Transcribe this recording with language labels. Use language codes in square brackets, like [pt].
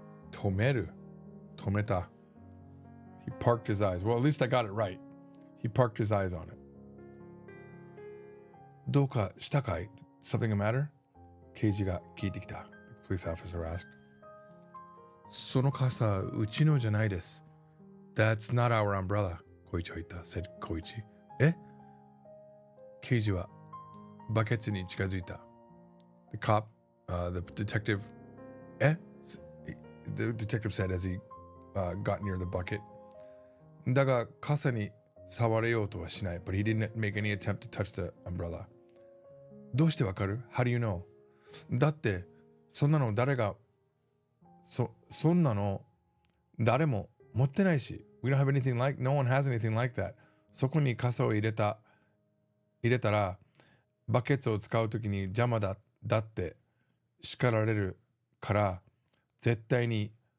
[en] Tomeru. Tometa. He parked his eyes. Well, at least I got it right. He parked his eyes on it. [ja] Doka shita kai? [en] Something the matter? [ja] Keiji ga kiite kita. [en] The police officer asked. [ja] その傘、うちのじゃないです。 [en] That's not our umbrella, 小一は言った、said 小一。 [ja] え？刑事はバケツに近づいた。 [en] The cop, the detective, the detective said as he got near the bucket. [ja] だが傘に触れようとはしない。 [en] But he didn't make any attempt to touch the umbrella. [ja] どうしてわかる？ [en] How do you know? [ja] だって、そんなの誰がそんなの誰も持ってないし [en] We don't have anything like No one has anything like that [ja] そこに傘を入れたらバケツを使うときに邪魔だって叱られるから絶対に